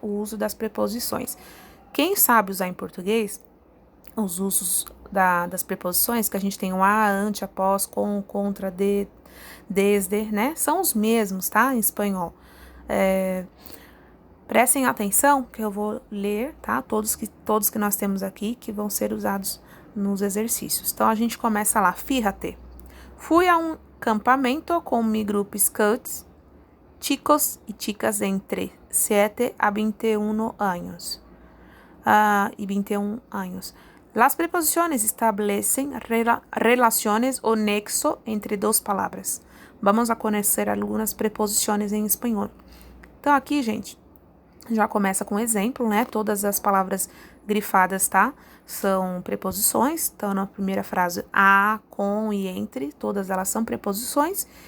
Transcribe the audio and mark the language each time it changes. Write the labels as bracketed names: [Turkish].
[Portuguese] O uso das preposições. Quem sabe usar em português, os usos das preposições, que a gente tem o a, ante, após, com, contra, de, desde, né? São os mesmos, tá? Em espanhol. Prestem atenção que eu vou ler, tá? Todos que nós temos aqui, que vão ser usados nos exercícios. Então, a gente começa lá. [Spanish] Fíjate. Fui a um campamento com mi grupo Scouts, chicos y chicas entre 7 a 21 años. Y 21 años. Las preposiciones establecen relaciones o nexo entre dos [Portuguese] palavras. Vamos a conhecer algumas preposições em espanhol. Então, aqui, gente, já começa com exemplo, né? Todas as palavras grifadas, tá? São preposições. Então, na primeira frase, a, com e entre, todas elas são preposições.